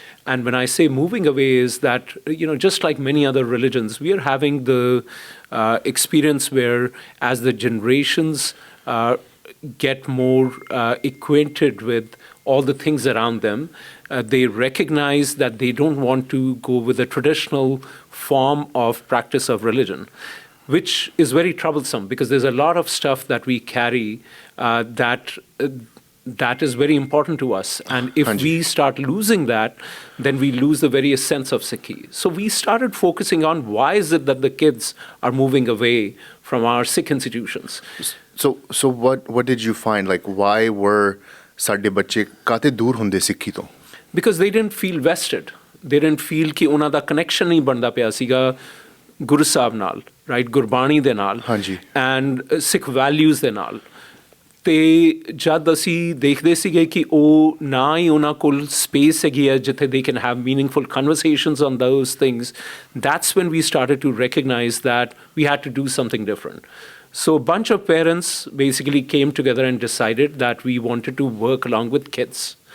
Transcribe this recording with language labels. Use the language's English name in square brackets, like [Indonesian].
[English] And when I say moving away is that, you know, just like many other religions, we are having the experience where as the generations get more acquainted with all the things around them, they recognize that they don't want to go with the traditional form of practice of religion, which is very troublesome because there's a lot of stuff that we carry that is very important to us. And if we start losing that, then we lose the very essence of Sikhi. So we started focusing on why is it that the kids are moving away from our Sikh institutions. So what did you find? Like, why were [Punjabi] ਸਾਡੇ ਬੱਚੇ ਕਾਤੇ ਦੂਰ ਹੁੰਦੇ ਸਿੱਖੀ ਤੋਂ? [English] Because they didn't feel vested. They didn't feel [Punjabi] ਕਿ ਉਹਨਾਂ ਦਾ connection ਨਹੀਂ ਬਣਦਾ ਪਿਆ ਸੀਗਾ ਗੁਰੂ ਸਾਹਿਬ ਨਾਲ, ਰਾਈਟ, ਗੁਰਬਾਣੀ ਦੇ ਨਾਲ ਐਂਡ ਸਿੱਖ ਵੈਲਿਊਜ਼ ਦੇ ਨਾਲ. ਤੇ ਜਦ ਅਸੀਂ ਦੇਖਦੇ ਸੀਗੇ ਕਿ ਉਹ ਨਾ ਹੀ ਉਹਨਾਂ ਕੋਲ ਸਪੇਸ ਹੈਗੀ ਹੈ ਜਿੱਥੇ [English] they can have meaningful conversations on those things, that's when we started to recognize that we had to do something different. So a bunch of parents basically came together and decided that we wanted to work along with kids.